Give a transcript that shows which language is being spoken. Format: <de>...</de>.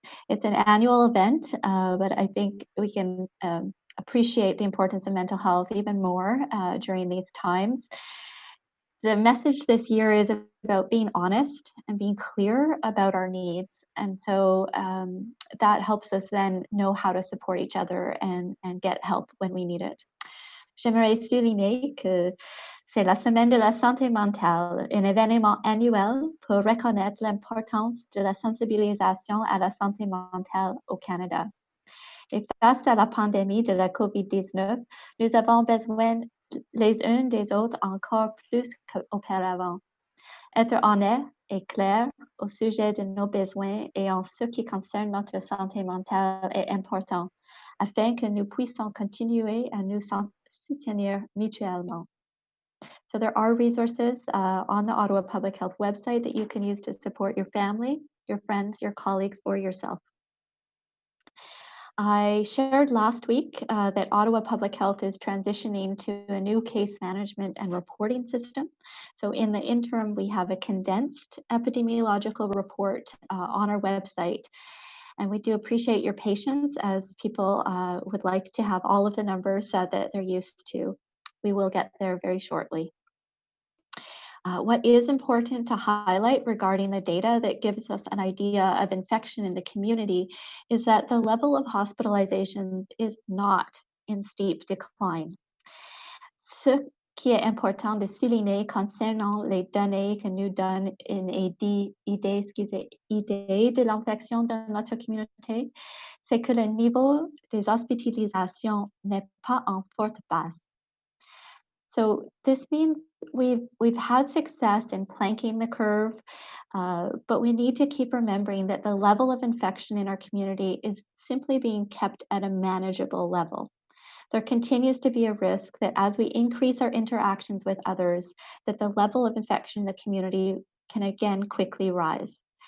<en>It's an annual event, but I think we can appreciate the importance of mental health even more during these times. The message this year is about being honest and being clear about our needs. And so that helps us then know how to support each other and get help when we need it.</en> <fr>J'aimerais souligner que c'est la Semaine de la santé mentale, un événement annuel pour reconnaître l'importance de la sensibilisation à la santé mentale au Canada. Et face à la pandémie de la COVID-19, nous avons besoin les uns des autres encore plus qu'auparavant. Être honnête et clair au sujet de nos besoins et en ce qui concerne notre santé mentale est important, afin que nous puissions continuer à nous soutenir mutuellement.</fr> <en>So there are resources on the Ottawa Public Health website that you can use to support your family, your friends, your colleagues, or yourself. I shared last week that Ottawa Public Health is transitioning to a new case management and reporting system. So in the interim, we have a condensed epidemiological report on our website. And we do appreciate your patience as people would like to have all of the numbers that they're used to. We will get there very shortly. What is important to highlight regarding the data that gives us an idea of infection in the community is that the level of hospitalizations is not in steep decline.</en> <fr>Ce qui est important de souligner concernant les données que nous donnent une idée de l'infection dans notre communauté, c'est que le niveau des hospitalisations n'est pas en forte baisse.</fr> <en>So this means we've had success in planking the curve, but we need to keep remembering that the level of infection in our community is simply being kept at a manageable level. There continues to be a risk that as we increase our interactions with others, that the level of infection in the community can again quickly rise.</en>